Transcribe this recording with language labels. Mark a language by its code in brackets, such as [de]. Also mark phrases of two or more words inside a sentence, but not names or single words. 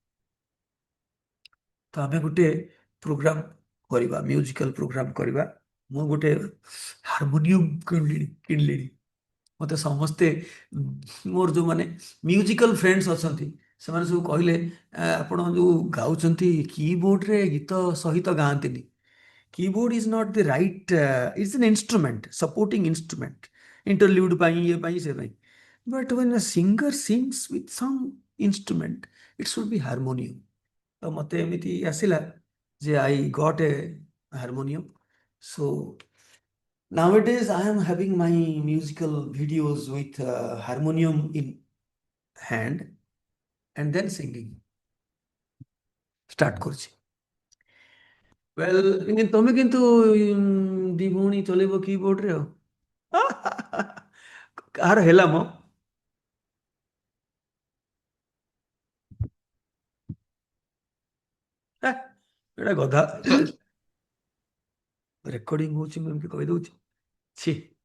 [or] ତ ଆମେ ଗୋଟେ ପ୍ରୋଗ୍ରାମ କରିବା [en] musical program [or] କରିବା ମୁଁ ଗୋଟେ ହାରମୋନିୟମ କିଣିଲିଣି ମତେ ସମସ୍ତେ ମୋର ଯୋଉମାନେ [en] musical friends [or] ଅଛନ୍ତି ସେମାନେ ସବୁ କହିଲେ ଆପଣ ଯୋଉ ଗାଉଛନ୍ତି କିବୋର୍ଡରେ ଗୀତ ସହିତ ଗାଆନ୍ତିନି [en] keyboard is not the right it's an instrument supporting instrument interlude [or] ପାଇଁ ଇଏ ପାଇଁ ସେ ପାଇଁ [en] but when a singer sings with some instrument it should be harmonium [or] ତ ମତେ ଏମିତି ଆସିଲା ଯେ [en] I got a harmonium so nowadays I am having my musical videos with harmonium in hand and then singing start କରୁଛି well [or] ତମେ କିନ୍ତୁ ଦି ଭଉଣୀ ଚଲେଇବ କିବୋର୍ଡରେ ଆଉ କାହାର ହେଲା ମ ଏଟା ଗଧା ରେକର୍ଡିଂ ହଉଛି ମୁଁ ଏମିତି କହିଦଉଛି ଛି